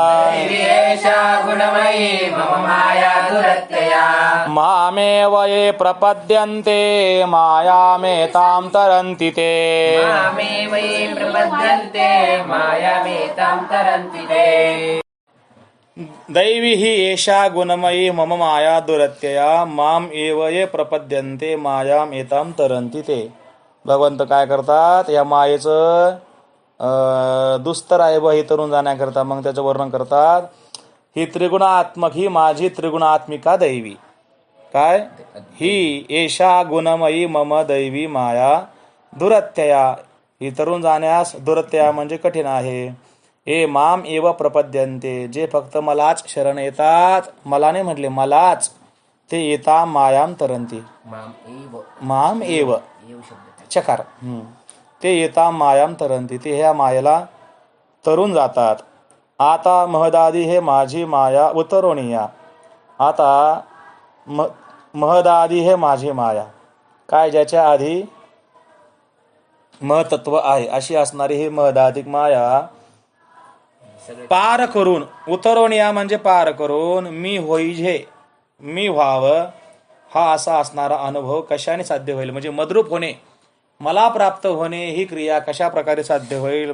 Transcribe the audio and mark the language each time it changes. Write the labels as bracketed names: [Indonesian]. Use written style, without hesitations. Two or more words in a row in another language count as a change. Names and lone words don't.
[Sanskrit] मामेव ये प्रपद्यन्ते मायामेतां तरन्ति ते. दैवी ही एषा गुणमयी मम माया दुरत्यया माम एव ये प्रपद्यन्ते मायाम एताम तरंती ते. [Marathi] भगवंत काय करतात, या मायेचं दुस्तर आहे व हे तरुण जाण्याकरता मग त्याचं वर्णन करतात. ही त्रिगुणात्मक, ही माझी त्रिगुणात्मिका दैवी. [Sanskrit] काय ही एषा गुणमयी मम दैवी माया दुरत्यया. [Marathi] ही तरुण जाण्यास दुरत्यया म्हणजे कठीण आहे. [Sanskrit] ए माम एव प्रपद्यन्ते, [Marathi] जे फक्त मलाच शरण येतात, मला नाही म्हटले मलाच, ते येता [Sanskrit] मायाम तरंती. माम एव चकार ते येता मायाम तरंती, [Marathi] ते ह्या मायेला तरून जातात. आता महदादी हे माझी माया उतरोनिया. आता महदादी हे माझी माया, काय ज्याच्या आधी महतत्व आहे अशी असणारी ही महदाधिक माया पार करून, उतरोनिया म्हणजे पार करून, मी होईजे, मी व्हावं, हा असा असणारा अनुभव कशाने साध्य होईल, म्हणजे मद्रूप होणे, मला प्राप्त होणे, ही क्रिया कशा प्रकारे साध्य होईल.